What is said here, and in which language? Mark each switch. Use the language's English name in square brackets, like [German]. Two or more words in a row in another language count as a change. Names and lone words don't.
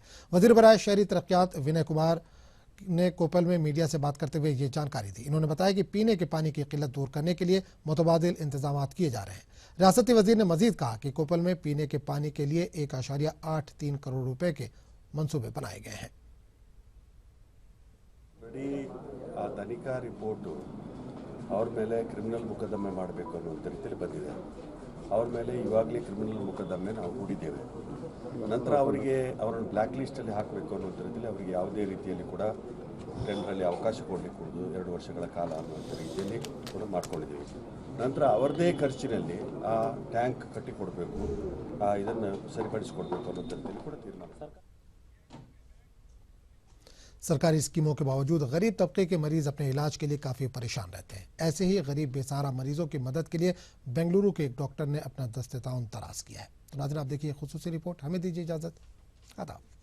[Urdu] وزیر برائے شہری ترقیات ونے کمار نے کوپل میں میڈیا سے بات کرتے ہوئے یہ جانکاری دی. انہوں نے بتایا کہ پینے کے پانی کی قلت دور کرنے کے لیے متبادل انتظام کیے جا رہے ہیں. ریاستی وزیر نے مزید کہا کہ کوپل میں پینے کے پانی کے لیے 1.83 کروڑ روپے کے منصوبے بنائے گئے ہیں. [Kannada] ತನಿಖಾ ರಿಪೋರ್ಟು ಅವ್ರ ಮೇಲೆ ಕ್ರಿಮಿನಲ್ ಮೊಕದ್ದಮೆ ಮಾಡಬೇಕು ಅನ್ನೋ ರೀತಿಯಲ್ಲಿ ಬಂದಿದೆ. ಅವ್ರ ಮೇಲೆ ಇವಾಗಲೇ ಕ್ರಿಮಿನಲ್ ಮೊಕದ್ದಮೆ ನಾವು ಹೂಡಿದ್ದೇವೆ. ನಂತರ ಅವರಿಗೆ ಅವರನ್ನು ಬ್ಲ್ಯಾಕ್ ಲಿಸ್ಟಲ್ಲಿ ಹಾಕಬೇಕು ಅನ್ನೋ ರೀತಿಯಲ್ಲಿ ಅವರಿಗೆ ಯಾವುದೇ ರೀತಿಯಲ್ಲಿ ಕೂಡ ಟೆಂಡರಲ್ಲಿ ಅವಕಾಶ ಕೊಡಲಿಕ್ಕೆ 2 ವರ್ಷಗಳ ಕಾಲ ಅನ್ನೋ ರೀತಿಯಲ್ಲಿ ಕೂಡ ಮಾಡ್ಕೊಂಡಿದ್ದೀವಿ. ನಂತರ ಅವರದೇ ಖರ್ಚಿನಲ್ಲಿ ಆ ಟ್ಯಾಂಕ್ ಕಟ್ಟಿಕೊಡಬೇಕು, ಇದನ್ನು ಸರಿಪಡಿಸಿಕೊಡಬೇಕು ಅನ್ನೋ ರೀತಿಯಲ್ಲಿ ಕೂಡ ತೀರ್ಮಾನ. [Urdu] سرکاری اسکیموں کے باوجود غریب طبقے کے مریض اپنے علاج کے لیے کافی پریشان رہتے ہیں. ایسے ہی غریب بے سہارا مریضوں کی مدد کے لیے بنگلورو کے ایک ڈاکٹر نے اپنا دستِ تاؤن تراش کیا ہے. تو ناظرین، آپ دیکھیے خصوصی رپورٹ. ہمیں دیجیے اجازت۔ آداب.